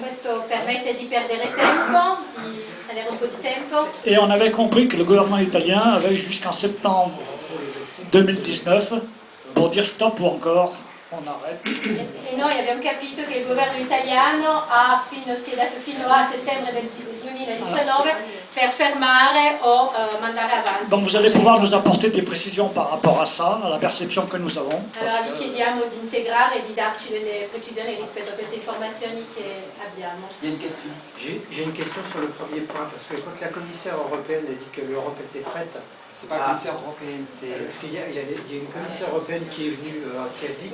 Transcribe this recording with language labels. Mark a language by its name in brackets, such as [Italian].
[Italian] Questo permette di perdere tempo, di avere un po' di tempo. [French] Et on avait compris que le gouvernement italien avait jusqu'en septembre 2019 pour dire stop ou encore on arrête. [Italian] E noi abbiamo capito che il governo italiano si è dato fino a settembre del 2019 per fermare o mandare avanti. [French] Donc vous allez pouvoir nous apporter des précisions par rapport à ça, à la perception que nous avons. [Italian] Allora vi chiediamo di integrare e di darci delle precisioni rispetto a queste informazioni che abbiamo. [French] Il y a une question. J'ai une question sur le premier point, parce que quand la commissaire européenne a dit que l'Europe était prête, C'est pas la commissaire européenne, c'est... parce qu'il y a une commissaire européenne qui est venue, qui a dit